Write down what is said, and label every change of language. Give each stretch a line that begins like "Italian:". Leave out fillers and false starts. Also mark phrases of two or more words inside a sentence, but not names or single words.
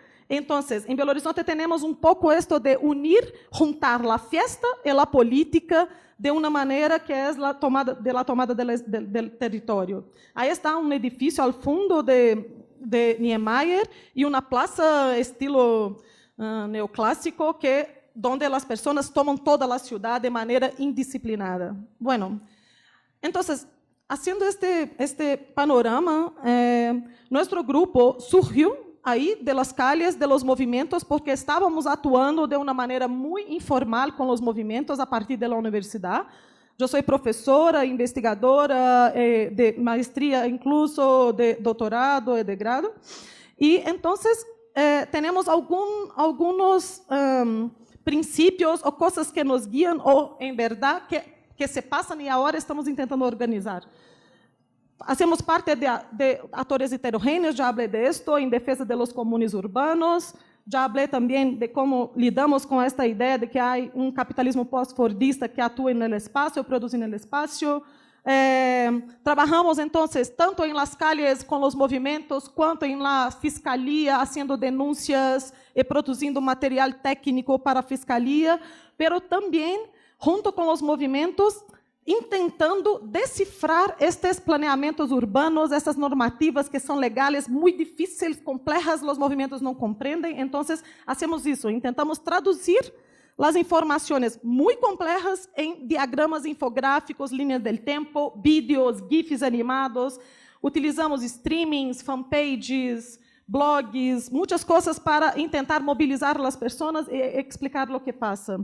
Portuguese: Então, em Belo Horizonte temos um pouco isto de unir, juntar a festa e a política de uma maneira que é a tomada do território. Aí está um edifício ao fundo de Niemeyer e uma praça estilo neoclássico onde as pessoas tomam toda a cidade de maneira indisciplinada. Bueno, então,
Spanish: haciendo este panorama,
Portuguese: nosso grupo surgiu aí
Spanish: de las calles, de los
Portuguese: movimentos, porque estávamos atuando de uma maneira muito informal com os movimentos a partir da universidade. Eu sou professora, investigadora de maestria, incluso de doutorado e de grado. E, então, temos alguns princípios ou coisas que nos guiam, ou, em verdade, que se passam e agora estamos tentando organizar.
Spanish: Hacemos parte
Portuguese: de atores heterogêneos, já falei disto, em defesa
Spanish: de los comunes urbanos,
Portuguese: já falei também de como lidamos com esta ideia de que há um capitalismo pós-fordista que atua no espaço, produz no espaço. Trabalhamos, então, tanto em
Spanish: las calles
Portuguese: com os movimentos, quanto em la fiscalía, fazendo denúncias e produzindo material técnico para a fiscalía, pero também, junto com os movimentos, tentando decifrar estes planeamentos urbanos, essas normativas que são legais, muito difíceis, complexas, os movimentos não compreendem. Então, fazemos isso, tentamos traduzir
Spanish: las informaciones muy complejas en diagramas infográficos, líneas del tiempo, vídeos, GIFs animados. Utilizamos streamings, fanpages, blogs, muchas cosas para intentar movilizar a las personas y explicar lo que pasa.